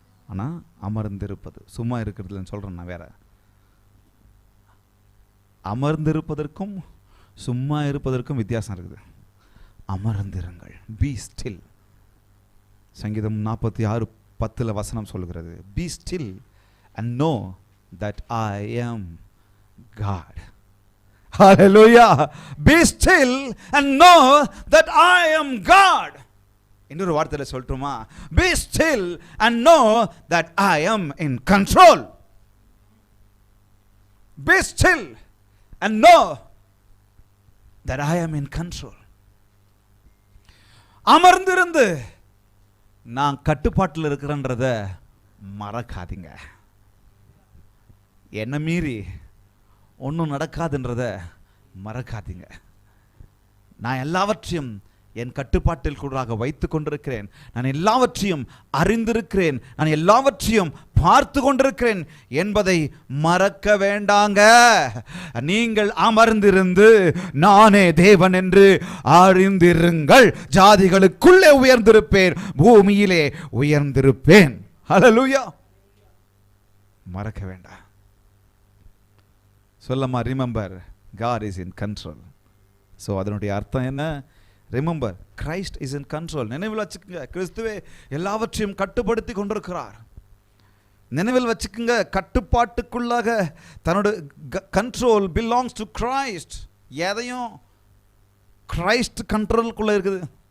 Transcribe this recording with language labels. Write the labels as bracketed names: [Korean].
[Tamil] ஆனால் அமர்ந்திருப்பது சும்மா இருக்கிறது இல்லைன்னு சொல்கிறேன் நான். வேற அமர்ந்திருப்பதற்கும் சும்மா இருப்பதற்கும் வித்தியாசம் இருக்குது. அமர்ந்திருங்கள். [English] Be still. [Tamil] சங்கீதம் 46:10 வசனம் சொல்கிறது, [English] Be still and know that I am God. Hallelujah. Be still and know that I am God. [Tamil] இன்னொரு வார்த்தையில சொல்லட்டுமா? [English] Be still and know that I am in control. Be still and know that I am in control. [Tamil] அமர்ந்திருந்து நான் கட்டுப்பாட்டில் இருக்கிறேன்றத மறக்காதீங்க. என்ன மீறி ஒன்றும் நடக்காதுன்றத மறக்காதீங்க. நான் எல்லாவற்றையும் என் கட்டுப்பாட்டில் கூடாக வைத்து கொண்டிருக்கிறேன். நான் எல்லாவற்றையும் அறிந்திருக்கிறேன். நான் எல்லாவற்றையும் பார்த்து கொண்டிருக்கிறேன் என்பதை மறக்க வேண்டாங்க. நீங்கள் அமர்ந்திருந்து நானே தேவன் என்று அறிந்திருங்கள். ஜாதிகளுக்குள்ளே உயர்ந்திருப்பேன், பூமியிலே உயர்ந்திருப்பேன். ஹல்லேலூயா. மறக்க வேண்டாம். சொல்லமா, [English] Remember God is in control. So [Tamil] அதனுடைய அர்த்தம் என்ன? [English] Remember, Christ is in control. [Tamil] நினைவில் வச்சுக்கோங்க, கிறிஸ்துவே எல்லாவற்றையும் கட்டுப்படுத்தி கொண்டிருக்கிறார். நினைவில் வச்சுக்கோங்க, கட்டுப்பாட்டுக்குள்ளாக தன்னோட [English] Control belongs to Christ. [Tamil] எதையும் கிரைஸ்ட் கண்ட்ரோலுக்குள்ளே இருக்குது.